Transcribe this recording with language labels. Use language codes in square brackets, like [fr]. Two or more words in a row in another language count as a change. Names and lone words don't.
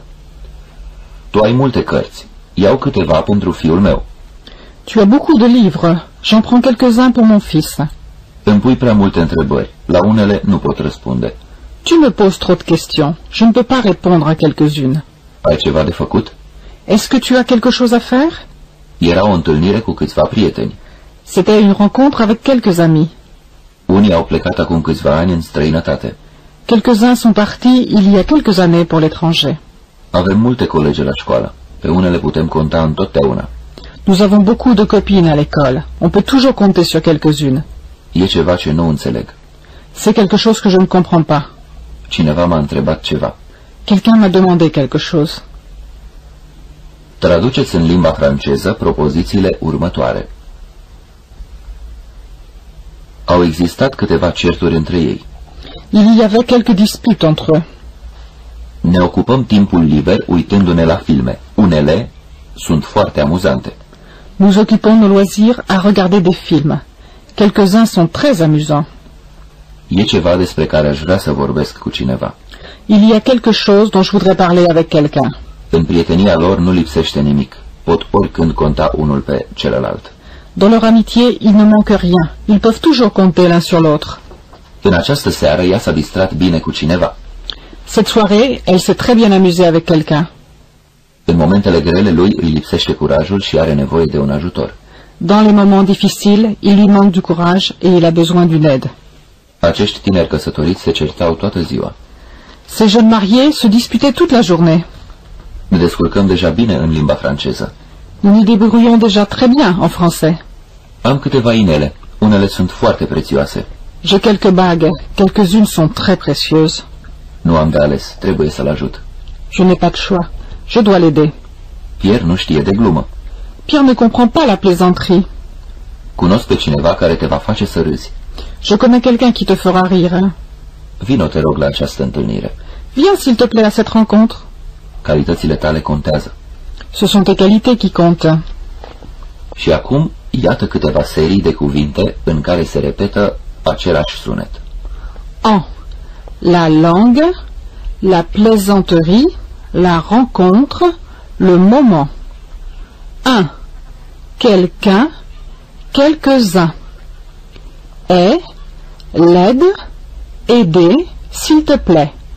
[ro] Tu ai multe cărți. Iau câteva pentru fiul meu. [fr] Tu as beaucoup de livres. J'en prends quelques-uns pour mon fils. [ro] Îmi pui prea multe întrebări. La unele nu pot răspunde. [fr] Tu me poses trop de questions. Je ne peux pas répondre à quelques-unes. [ro] Ai ceva de făcut? [fr] Est-ce que tu as quelque chose à faire? [ro] Era o întâlnire cu câțiva prieteni. [fr] C'était une rencontre avec quelques amis. [ro] Unii au plecat acum câțiva ani în străinătate. [fr] Quelques-uns sont partis il y a quelques années pour l'étranger. [ro] Avem multe colegi la școală. Pe unele putem conta întotdeauna. [fr] Nous avons beaucoup de copines à l'école. On peut toujours compter sur quelques-unes. [ro] E ceva ce nu înțeleg. [fr] C'est quelque chose que je ne comprends pas. [ro] Cineva m-a întrebat ceva. [fr] Quelqu'un m'a demandé quelque chose. [ro] Traduceți în limba franceză propozițiile următoare. Au existat câteva certuri între ei. [fr] Il y avait quelques disputes entre eux. [ro] Ne ocupăm timpul liber uitându-ne la filme. Unele sunt foarte amuzante. [fr] Nous occupons nos loisirs à regarder des films. Quelques-uns sont très amusants. [ro] E ceva despre care aș vrea să vorbesc cu cineva. [fr] Il y a quelque chose dont je voudrais parler avec quelqu'un. [ro] În prietenia lor nu lipsește nimic. Pot oricând conta unul pe celălalt. [fr] Dans leur amitié, il ne manque rien. Ils peuvent toujours compter l'un sur l'autre. [ro] În această seară ea s-a distrat bine cu cineva. [fr] Cette soirée, elle s'est très bien amusée avec quelqu'un. [ro] În momentele grele lui îi lipsește curajul și are nevoie de un ajutor. [fr] Dans les moments difficiles, il lui manque du courage et il a besoin d'une aide. [ro] Acești tineri căsătoriți se certau toată ziua. [fr] Ces jeunes mariés se disputaient toute la journée. [ro] Ne descurcăm deja bine în limba franceză. [fr] Nous nous débrouillons déjà très bien en français. [ro] Am câteva inele. Unele sunt foarte prețioase. [fr] J'ai quelques bagues. Quelques-unes sont très précieuses. [ro] Nu am de ales. Trebuie să-l ajut. [fr] Je n'ai pas de choix. Je dois l'aider. [ro] Pierre nu știe de glumă. [fr] Pierre ne comprend pas la plaisanterie. [ro] Cunosc pe cineva care te va face să râzi. [fr] Je connais quelqu'un qui te fera rire. [ro] Vino, te rog, la această întâlnire. [fr] Viens, s'il te plaît, à cette rencontre. [ro] Calitățile tale contează. [fr] Ce sont tes qualités qui comptent. [ro] Și acum, Iată câteva serii de cuvinte în care se repetă același sunet. [fr] En. La langue, la plaisanterie, la rencontre, le moment. 1. Quelqu'un, quelques-uns. Est, l'aide, aider, s'il te plaît.